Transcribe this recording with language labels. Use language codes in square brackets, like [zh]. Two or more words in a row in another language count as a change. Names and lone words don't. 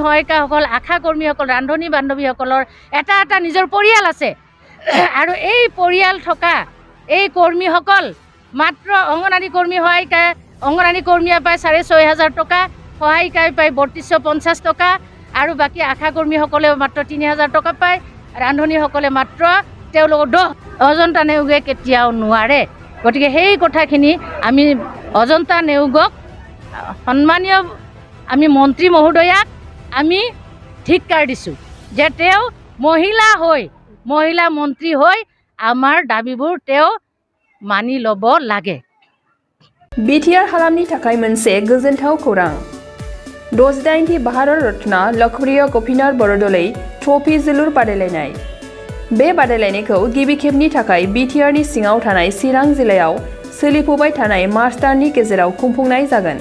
[as] সহায়িকাসকল, আশা কৰ্মীসকল, ৰান্ধনী বান্ধৱীসকলৰ এটা নিজৰ পৰিয়াল আছে আৰু এই পৰিয়াল থকা এই কৰ্মীসকল মাত্ৰ অংগনৱাড়ী কৰ্মী সহায়িকা, অংগনৱাড়ী কৰ্মীয়ে পায় 6,500 টকা, সহায়িকাই পায় 3250 টকা আৰু বাকী আশা কৰ্মীসকলেও মাত্ৰ 3000 টকা পায়, ৰান্ধনীসকলে মাত্ৰ তেওঁলোকৰ অজন্তা নেওগে কেতিয়াও নোৱাৰে। গতিকে সেই কথাখিনি আমি অজন্তা নেওগক, সন্মানীয় আমি মন্ত্ৰী মহোদয়াক আমি ধিক্কাৰ দিছোঁ যে তেওঁ মহিলা মন্ত্ৰী হৈ আমাৰ দাবীবোৰ তেওঁ মানি ল'ব লাগে। [brx] BTR हालामनि थाखाय मोनसे गोजोनथाव खौरां। 68थि भारत रत्न लोकप्रिय गपिनाथ बरदलै ट्रफी जोलुर बादायलायनाय। बे बादायलायनायखौ गिबि खेबनि थाखाय BTRनि सिङाव थानाय चिरां जिल्लायाव सोलिफुबाय थानाय मार्च दाननि गेजेराव खुंफुंनाय जागोन।